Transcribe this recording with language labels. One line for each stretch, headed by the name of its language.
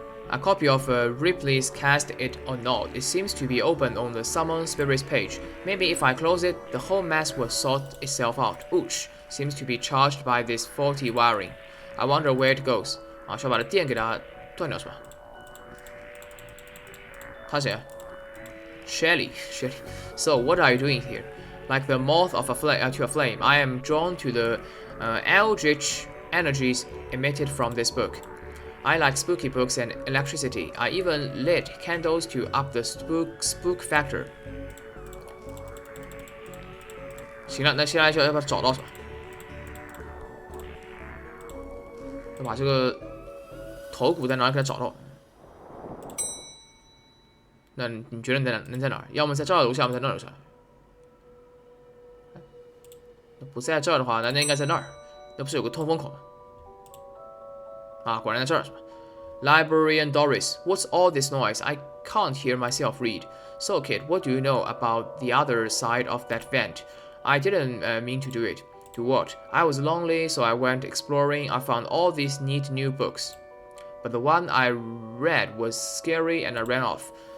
English: A copy of Ripley's Cast It or Not. It seems to be open on the Summon Spirits page. Maybe if I close it, the whole mess will sort itself out. Ouch! Seems to be charged by this faulty wiring. I wonder where it goes.
Chinese: 需要把这电给它断掉是吧？他谁啊？Shelly.
English: So what are you doing here? Like the moth of to a flame, I am drawn to the eldritch energies emitted from this book. I like spooky books and electricity. I even lit candles to up the spook factor.
Chinese: 行了，那接下来就要把它找到是吧？要把这个头骨在哪里给它找到？那你觉得能在哪儿？要么在这儿楼下，要么在那儿楼下。那不在这儿的话，那应该在那儿。那不是有个通风口吗？啊，果然在这儿是吧？
English: Librarian Doris, what's all this noise? I can't hear myself read. So, kid, what do you know about the other side of that vent? I didn't mean to do it. To what? I was lonely, so I went exploring. I found all these neat new books. But the one I read was scary and I ran off.